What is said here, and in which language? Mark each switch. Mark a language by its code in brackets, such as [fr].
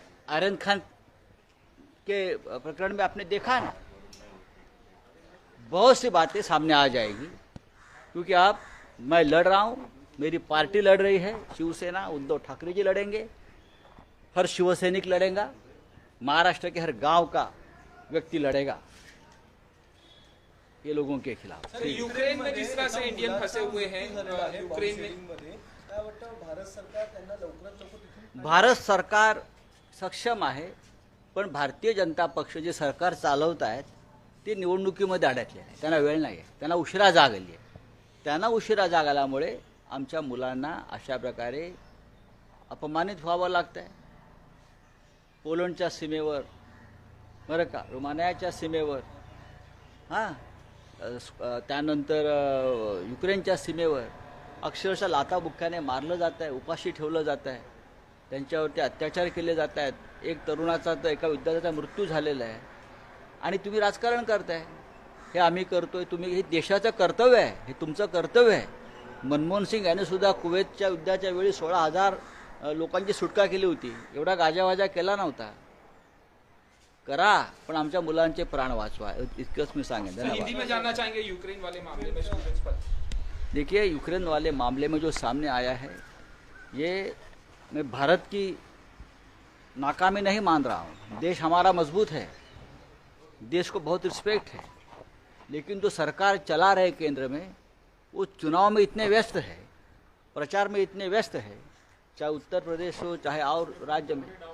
[hi] आर्यन खान के प्रकरण में आपने देखा ना, बहुत सी बातें सामने आ जाएगी, क्योंकि मैं लड़ रहा हूँ, मेरी पार्टी लड़ रही है, शिवसेना, उद्धव ठाकरे जी लड़ेंगे, हर शिवसैनिक लड़ेगा, महाराष्ट्र के हर गांव का व्यक्ति लड़ेगा ये लोगों के खिलाफ। सर, यूक्रेन में जिस तरह से इंडियन फंसे हुए हैं, यूक्रेन में [mr] भारत सरकार त्यांना लवकरात लवकर तिथून भारत सरकार सक्षम आहे, पण भारतीय जनता पक्ष जे सरकार चालवत आहेत ते निवडणुकीमध्ये अडकले आहे, त्यांना वेळ नाही आहे, त्यांना उशिरा जाग आली आहे। त्यांना उशिरा जाग आल्यामुळे आमच्या मुलांना अशा प्रकारे अपमानित व्हावं लागतं आहे। पोलंडच्या सीमेवर, बरं का, रोमानियाच्या सीमेवर, हां, त्यानंतर युक्रेनच्या सीमेवर अक्षरशः लाथाबुक्क्याने मारलं जात आहे, उपाशी ठेवलं जात आहे, त्यांच्यावरती अत्याचार केले जात आहेत। एक तरुणाचा तर एका विद्यार्थ्याचा मृत्यू झालेला आहे, आणि तुम्ही राजकारण करताय। हे आम्ही करतोय, तुम्ही, हे देशाचं कर्तव्य आहे, हे तुमचं कर्तव्य आहे। मनमोहन सिंग यांनी सुद्धा कुवेतच्या युद्धाच्या वेळी 16,000 लोकांची सुटका केली होती, एवढा गाजावाजा केला नव्हता। करा, पण आमच्या मुलांचे प्राण वाचवा, इतकंच मी सांगेन। [hi] सर, हिंदी में जानना चाहेंगे यूक्रेन वाले मामले में स्टूडेंट्स पर। देखिए, यूक्रेन वाले मामले में जो सामने आया है, ये मैं भारत की नाकामी नहीं मान रहा हूँ। देश हमारा मजबूत है, देश को बहुत रिस्पेक्ट है, लेकिन जो सरकार चला रहे केंद्र में, वो चुनाव में इतने व्यस्त है, प्रचार में इतने व्यस्त है, चाहे उत्तर प्रदेश हो चाहे और राज्य में।